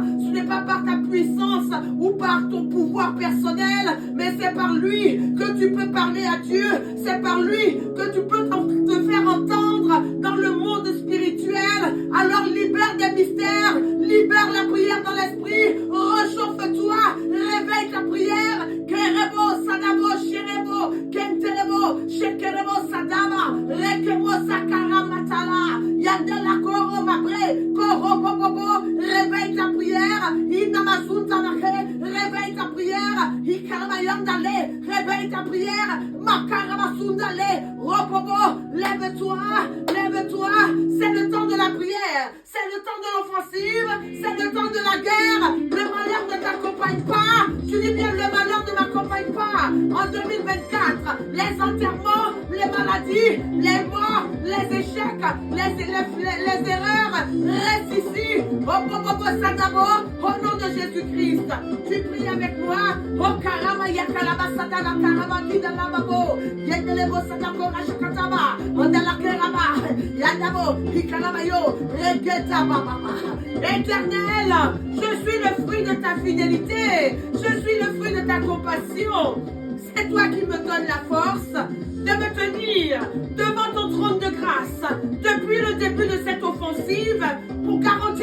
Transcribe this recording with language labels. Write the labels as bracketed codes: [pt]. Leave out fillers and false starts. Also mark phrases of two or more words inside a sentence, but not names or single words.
[fr] Ce n'est pas par ta puissance ou par ton pouvoir personnel, mais c'est par lui que tu peux parler à Dieu. C'est par lui que tu peux te faire entendre dans le monde spirituel. Alors libère des mystères, libère la prière dans l'esprit, réchauffe-toi, réveille ta prière. Kerebo, Sadabo, Sherebo, Kenterebo, Shekerebo, Sadama, Rekemo, Sakara, Matala, Yandela, Koro, Mabre, Koro, Bobo, réveille ta prière. Inamazunta, réveille ta prière. Ikaramayandale, réveille ta prière. Makaramasundale, Robobo, lève-toi, lève-toi. C'est le temps de la prière, c'est le temps de l'offensive, c'est le temps de la guerre. Le malheur ne t'accompagne pas. Tu dis bien, le malheur ne m'accompagne pas. En 2024, les enterrements, les maladies, les morts, les échecs, les erreurs restent ici. Au nom de Jésus-Christ, tu pries avec moi. Oh karama yakalaba satana karama kidalababo. Yendelebo satako rashakataba. Ondala keraba. Yandabo hikalamayo. Regeta baba. Éternel, je suis le fruit de ta fidélité. Je suis le fruit de ta compassion. C'est toi qui me donnes la force de me tenir devant ton trône de grâce depuis le début de cette offensive pour garder